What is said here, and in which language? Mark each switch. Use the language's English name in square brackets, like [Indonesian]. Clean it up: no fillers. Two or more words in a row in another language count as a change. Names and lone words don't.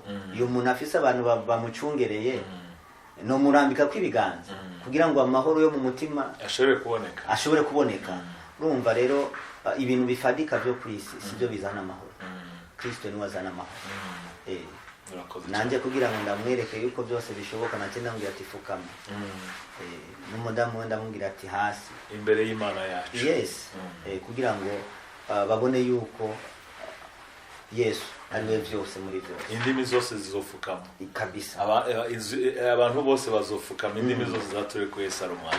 [Rundi] Iyo umuntu afise abantu bamucungereye no murambika kwibiganza kugira ngo amahoro yo mu mutima ashobore kuboneka. Urumva rero ibintu bifadika byo kuri isi sibyo bizana amahoro. Kristo niwe azana amahoro. Nanje kugira ngo ndamwereke yuko byose bishoboka nakenda ngira ati fukama. N'umudamu wenda mubwira ati hasi imbere y'Imana yacu. Yes. Kugira ngo babone yuko Yesu ariwe byose muri byose. Indimi zose zizofukama kabisa. Abantu bose bazofukama indimi zose zature ku Yesu arumwa